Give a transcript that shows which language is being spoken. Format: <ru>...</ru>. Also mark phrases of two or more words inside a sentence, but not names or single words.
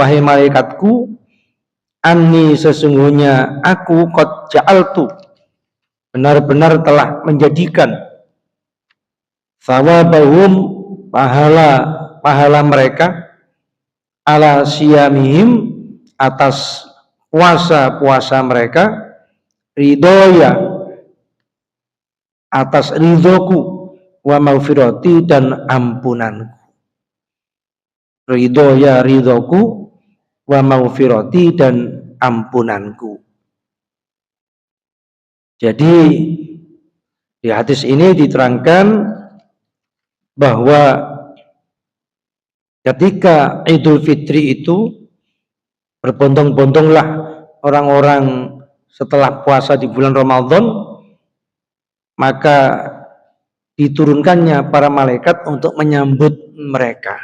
<id>wahai malaikatku, anni, sesungguhnya aku,</id> <ar>قد جعلت,</ar> <id>benar-benar telah menjadikan, thawabahum, pahala mereka,</id> <ar>على صيامهم,</ar> <id>atas puasa-puasa mereka, ridhoya, atas ridhoku,</id> <ar>ومغفرتي</ar> <id>dan ampunanku. Ridho ya ridhoku,</id> <ar>ومغفرتي</ar> <id>dan ampunanku. Jadi di hadis ini diterangkan bahwa ketika Idul Fitri itu berbondong-bondonglah orang-orang setelah puasa di bulan Ramadan, maka diturunkannya para malaikat untuk menyambut mereka.</id>